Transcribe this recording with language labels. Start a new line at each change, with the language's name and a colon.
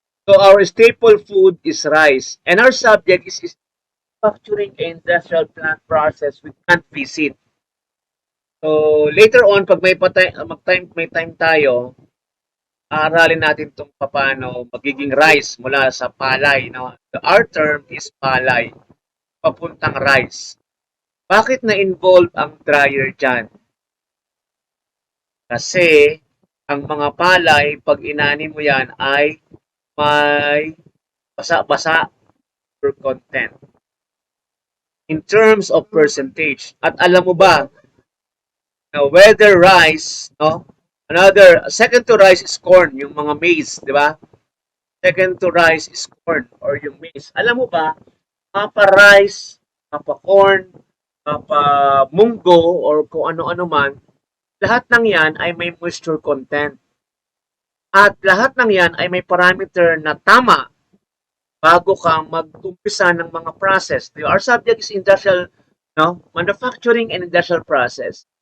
English: So, our staple food is rice. And our subject is manufacturing industrial plant process with plant visit.
Filipino: So, later on, pag may time tayo, aralin natin itong paano magiging rice mula sa palay. No?
English: Our term is palay, papuntang rice.
Filipino: Bakit na-involve ang dryer dyan? Kasi, ang mga palay, pag inani mo yan, ay may basa-basa content
English: in terms of percentage.
Filipino: At alam mo ba, whether rice, no?
English: Second to rice is corn,
Filipino: yung mga maize, di ba?
English: Second to rice is corn or
Filipino: yung maize. Alam mo ba, mapa-rice, mapa-corn, mapa-munggo or kung ano-ano man, lahat ng yan ay may moisture content. At lahat ng yan ay may parameter na tama bago ka mag-umpisa ng mga process.
English: Our subject is industrial, no? Manufacturing and industrial process.